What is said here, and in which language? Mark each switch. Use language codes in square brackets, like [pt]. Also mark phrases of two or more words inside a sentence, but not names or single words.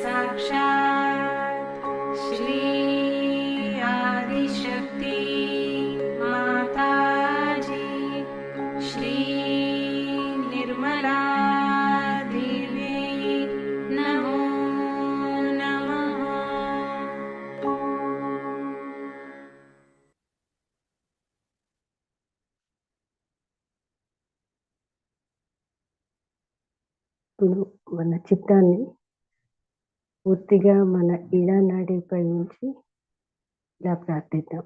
[sa] साक्षात् श्री आदिशक्ति माताजी श्री निर्मला देवी नमो नमः। [te] ఇప్పుడు మన చిత్తాన్ని పూర్తిగా మన ఇడానాడిపై ఉంచి ఇలా ప్రార్థిద్దాం.